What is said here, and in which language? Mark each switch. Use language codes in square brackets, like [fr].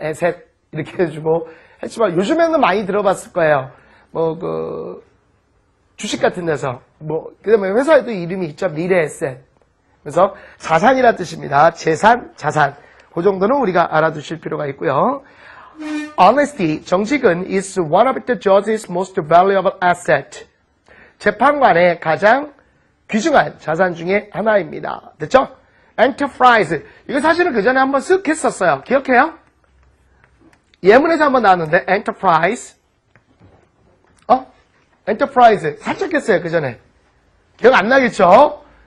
[ko] asset 이렇게 해주고 했지만 요즘에는 많이 들어봤을 거예요. 뭐 주식 같은 데서 그다음에 회사에도 이름이 있죠. 미래 에셋. 그래서 자산이라는 뜻입니다. 재산, 자산. 그 정도는 우리가 알아두실 필요가 있고요. [en] Honesty, [ko] 정직은 [en] is one of the judge's most valuable asset. [ko] 재판관의 가장 귀중한 자산 중에 하나입니다. 됐죠? Enterprise. 이거 사실은 그 전에 한번 쓱 했었어요. 기억해요? 예문에서 한번 나왔는데 Enterprise. 엔터프라이즈 살짝 했어요 그 전에. 기억 안 나겠죠?